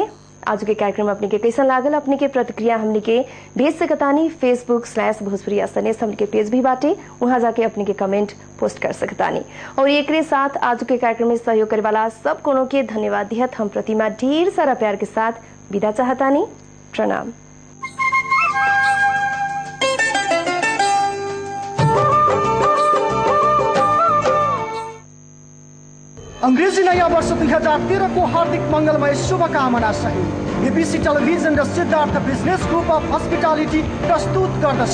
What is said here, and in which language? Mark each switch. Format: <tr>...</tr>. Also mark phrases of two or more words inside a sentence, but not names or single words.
<bho>आज के कार्यक्रम अपने के कैसा लागल, अपने के प्रतिक्रिया हमने के भेज सकतानी। Facebook/भोजपुरी सनेश हमने के पेज भी बाटे, वहां जाके अपने के कमेंट पोस्ट कर सकतानी। और एक साथ आज के कार्यक्रम में सहयोग करे वाला सब कोनो के धन्यवाद दिहत हम प्रतिमा ढेर सारा प्यार के साथ विदा चाहतानी। प्रणाम।</bho> <ne>अंग्रेजी नयाँ वर्ष 2013 को हार्दिक मंगलमय शुभकामना सहित एबीसी टेलिभिजन र सिद्धार्थ बिजनेस ग्रुप अफ हस्पिटालिटी प्रस्तुत गर्दछ</ne>